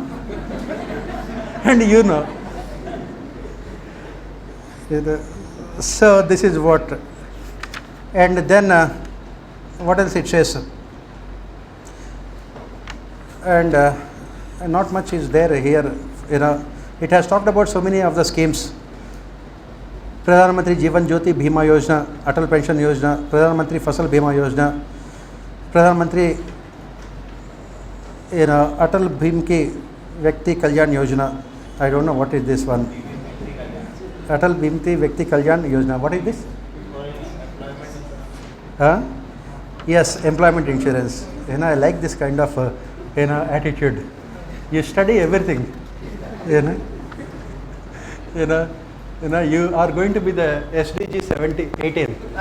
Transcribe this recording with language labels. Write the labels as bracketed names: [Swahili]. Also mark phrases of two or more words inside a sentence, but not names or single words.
[English] And you know. So this is what. And then what else it says? And not much is there here. It has talked about so many of the schemes. Pradhan Mantri Jeevan Jyoti Bhima Yojana, Atal Pension Yojana, Pradhan Mantri Fasal Bhima Yojana, Pradhan Mantri Atal Bhim Ki Vyakti Kalyan Yojana. I don't know what is this one. Atal Bhimti Vyakti Kalyan Yojana. What is this? Yes, employment insurance. I like this kind of attitude. You study everything. You know, you know, you are going to be the SDG 18.